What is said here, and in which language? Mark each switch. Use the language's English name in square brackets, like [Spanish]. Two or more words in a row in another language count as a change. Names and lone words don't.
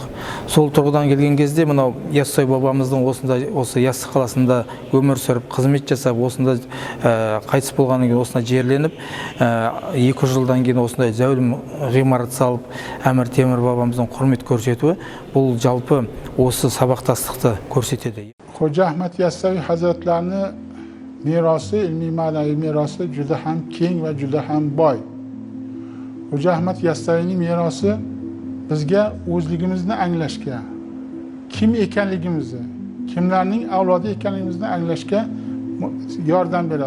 [Kazakh] Сол тұрғыдан келген кезде мынау Yassaviy бабамыздың осы Яссы қаласында өмір сүріп, қызмет жасап, осында қайтыс болғаннан кейін осында жерленіп, 2 жылдан кейін осындай зәулім ғимарат салып, Әмір Темір бабамыздың құрмет көрсетуі, бұл жалпы осы сабақтастықты көрсетеді. [Uzbek] Xo'ja Ahmad Yassaviy hazratlarini merosi, ilmiy ma'naviy merosi juda ham keng va juda ham boy. Xo'ja Ahmad Yassaviyning merosi bizga o'zligimizni anglashga, kim ekanligimizni, kimlarning avlodi ekanligimizni anglashga yordam beradi.